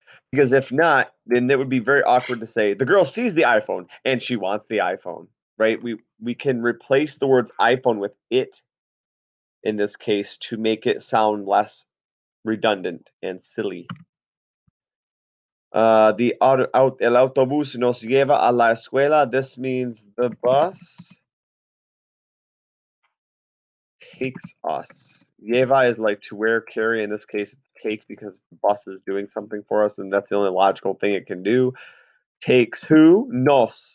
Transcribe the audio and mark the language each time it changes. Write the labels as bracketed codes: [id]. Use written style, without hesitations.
[en] Because if not, then it would be very awkward to say the girl sees the iPhone and she wants the iPhone, right? We can replace the words iPhone with it in this case to make it sound less redundant and silly. [es] El autobús nos lleva a la escuela. [en] This means the bus takes us. Lleva is like to wear, carry. In this case, it's take because the bus is doing something for us, and that's the only logical thing it can do. Takes who? Nos.